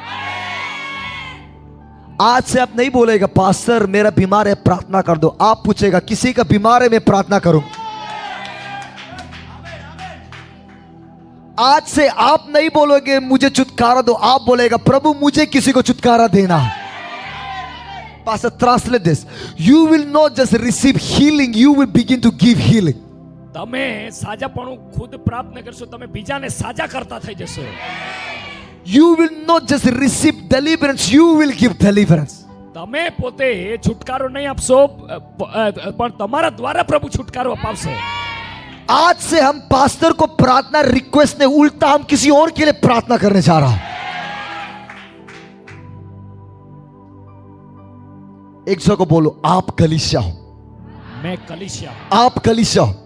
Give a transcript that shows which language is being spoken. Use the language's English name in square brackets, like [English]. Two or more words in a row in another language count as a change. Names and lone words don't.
[Hindi] आज से आप नहीं बोलेगा पास्टर मेरा बीमार है प्रार्थना कर दो। आप पूछेगा किसी का बीमार है मैं प्रार्थना करूं। आज से आप नहीं बोलोगे मुझे छुटकारा दो, आप बोलेगा प्रभु मुझे किसी को छुटकारा देना है। [English] Pastor, translate this. You will not just receive healing, you will begin to give healing. [Gujarati] તમે સાજાપણું ખુદ પ્રાપ્ત ન કરશો, તમે બીજાને સાજા કરતા થઈ જશો. [English] You will not just receive deliverance, you will give deliverance. [Gujarati] તમે પોતે છુટકારો નહીં આપશો, પણ તમારા દ્વારા પ્રભુ છુટકારો અપાવશે. [Hindi] आज से हम पास्टर को प्रार्थना रिक्वेस्ट ने उल्टा हम किसी और के लिए प्रार्थना करने जा रहा हूं। एक सौ को बोलो, आप कलीसिया हो। मैं कलीसिया हूं। आप कलीसिया हो।